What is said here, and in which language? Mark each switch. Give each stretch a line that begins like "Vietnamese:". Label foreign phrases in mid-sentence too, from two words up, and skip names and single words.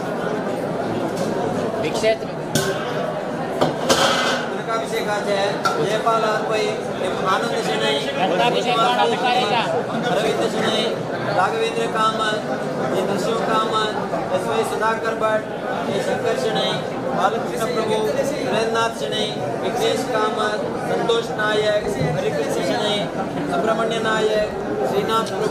Konkani: अभिषेकाचे जयपाल पै आनंद शणै रवींद्र शणै राघवेंद्र कामत नरसिंह कामत एस वाई सुधाकर भट्ट शंकर शणै बालकृष्ण प्रभु वीरेंद्रनाथ शणै विघ्नेश कामत संतोष नायक हरिकृष्ण शणै सुब्रह्मण्य नायक श्रीनाथ प्रभु